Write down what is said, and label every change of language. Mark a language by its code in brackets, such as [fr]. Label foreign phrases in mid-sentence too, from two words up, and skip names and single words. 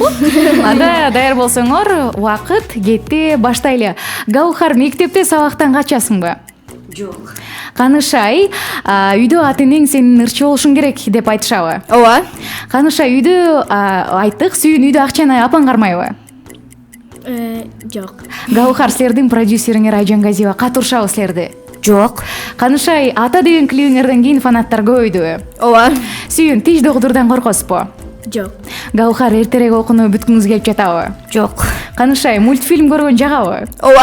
[ky] Анда даяр болсоңор, убакыт кетти, баштайлы. Гаухар, мектепте сабактан качасыңбы? Жок. Канышай, үйдө ата-энең сенин ырчы болушуң керек деп айтышабы? Ооба. Канышай, үйдө айттык, Сүйүн үйдө акчаны апаң кармайбы? Жоқ. Гаухар, силердин продюсериңер Айжан Газиева катышабы силерди? Жоқ. Канышай, ата деген клибиңерден кийин фанаттар көбөйдүбү? Ооба. Сүйүн, тиж доктордон коркосузбу? Жоқ. Гаухар, эртерээк окууну бүткүңүз келип жатабы? Жоқ. Канышай, мультфильм көргөн жагабы? Ооба.